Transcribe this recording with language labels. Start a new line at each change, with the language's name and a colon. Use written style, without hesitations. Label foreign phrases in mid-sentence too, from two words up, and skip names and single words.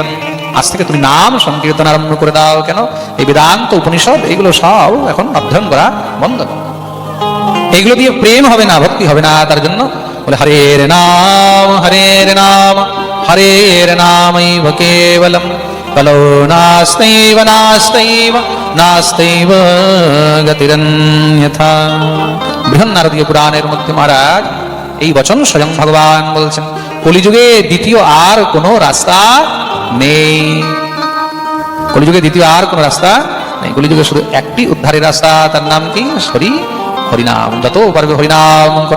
Bangla: আজ থেকে তুমি নাম সংকীর্তন আরম্ভ করে দাও। কেন? এই বেদান্ত উপনিষদ এগুলো সব এখন অধ্যয়ন করা বন্ধ। এগুলো দিয়ে প্রেম হবে না, ভক্তি হবে না। তার জন্য বলে
Sanskrit: হরের নাম হরের নাম হরের নামৈব কেবলম কলো নাস্তেব নাস্তেব নাস্তেব গতিরন্যথা।
Bangla: বৃহন্নারদীয় পুরাণের মধ্যে মহারাজ এই বচন স্বয়ং ভগবান বলছেন, কলিযুগে দ্বিতীয় আর কোনো রাস্তা নেই। কলিযুগে দ্বিতীয় আর কোনো রাস্তা নেই। কলিযুগে শুধু একটি উদ্ধারের রাস্তা, তার নাম কি? হরিনাম। যত পারবে হরিনাম করো।